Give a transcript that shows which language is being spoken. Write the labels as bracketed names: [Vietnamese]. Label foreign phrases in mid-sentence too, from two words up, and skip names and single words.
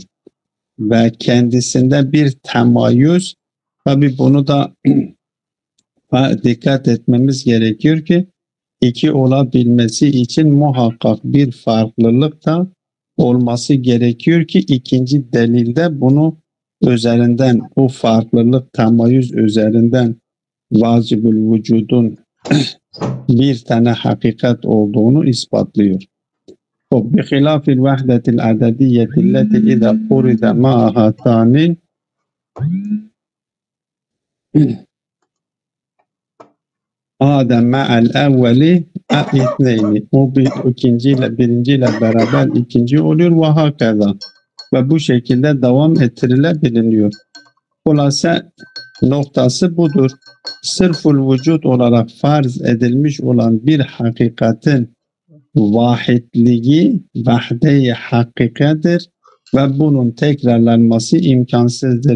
[Arabic] Ve kendisinde bir temayüz, tabi bunu da dikkat etmemiz gerekiyor ki iki olabilmesi için muhakkak bir farklılık da olması gerekiyor ki ikinci delilde bunu üzerinden, o farklılık temayüz üzerinden vacibül vücudun bir tane hakikat olduğunu ispatlıyor. بخلاف الوحدة العددية التي إذا فرد معها ثان عاد مع الأول اثنين. [Turkish] O birinciyle beraber ikinci oluyor ve hakeza. Ve bu şekilde devam ettirilebiliyor. Hulasa noktası budur. Sırful vücut olarak farz edilmiş olan bir hakikatin vahidliği vahde-i hakikadır ve bunun tekrarlanması imkansızdır.